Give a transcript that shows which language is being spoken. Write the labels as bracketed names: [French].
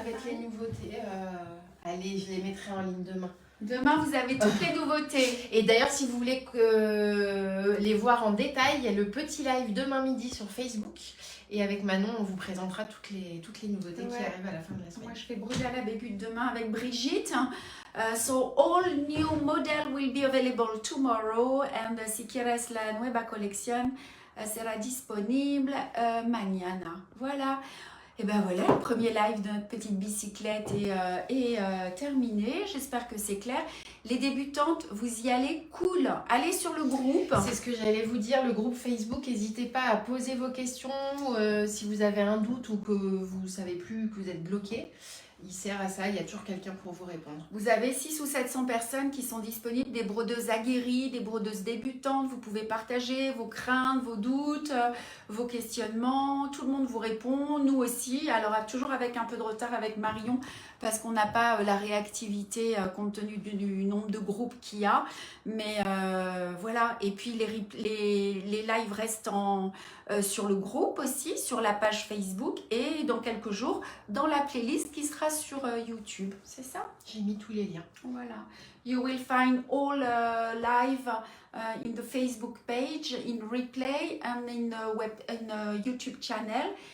[French] Avec les nouveautés, allez, je les mettrai en ligne demain. Demain, vous avez toutes les nouveautés. Et d'ailleurs, si vous voulez les voir en détail, il y a le petit live demain midi sur Facebook. Et avec Manon, on vous présentera toutes les nouveautés qui arrivent à la fin de la semaine. Moi, je fais brûler à la bébute demain avec Brigitte. [English] So, all new model will be available tomorrow. [Spanish] And si quieres la nueva colección sera disponible mañana. [French] Voilà. Et ben voilà, le premier live de notre petite bicyclette est terminé. J'espère que c'est clair. Les débutantes, vous y allez cool. Allez sur le groupe. C'est ce que j'allais vous dire, le groupe Facebook. N'hésitez pas à poser vos questions si vous avez un doute ou que vous ne savez plus, que vous êtes bloqué. Il sert à ça, il y a toujours quelqu'un pour vous répondre. Vous avez 600 ou 700 personnes qui sont disponibles, des brodeuses aguerries, des brodeuses débutantes. Vous pouvez partager vos craintes, vos doutes, vos questionnements. Tout le monde vous répond, nous aussi. Alors toujours avec un peu de retard avec Marion parce qu'on n'a pas la réactivité compte tenu du nombre de groupes qu'il y a. Mais voilà, et puis les lives restent sur le groupe aussi, sur la page Facebook et dans quelques jours dans la playlist qui sera sera sur YouTube, c'est ça? J'ai mis tous les liens. Voilà. [English] You will find all live in the Facebook page, in replay and in YouTube channel.